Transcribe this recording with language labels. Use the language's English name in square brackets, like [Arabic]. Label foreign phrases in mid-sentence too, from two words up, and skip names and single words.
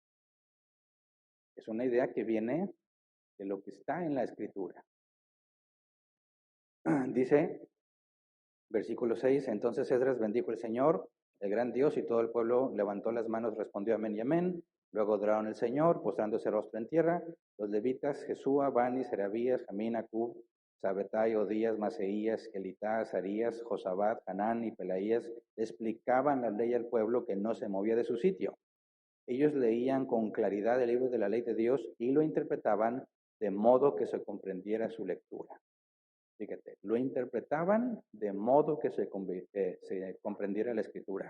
[Spanish] Es una idea que viene de lo que está en la escritura. Dice, versículo 6, entonces Esdras bendijo al Señor, el gran Dios, y todo el pueblo levantó las manos, respondió amén y amén. Luego adoraron al Señor, postrándose rostro en tierra. Los levitas, Jesúa, Bani, Serabías, Jamín, Acub, Sabetai, Odías, Maseías, Elitá, Azarías, Josabad, Hanán y Pelaías explicaban la ley al pueblo que no se movía de su sitio. Ellos leían con claridad el libro de la ley de Dios y lo interpretaban de modo que se comprendiera su lectura. Fíjate, lo interpretaban de modo que se comprendiera la escritura.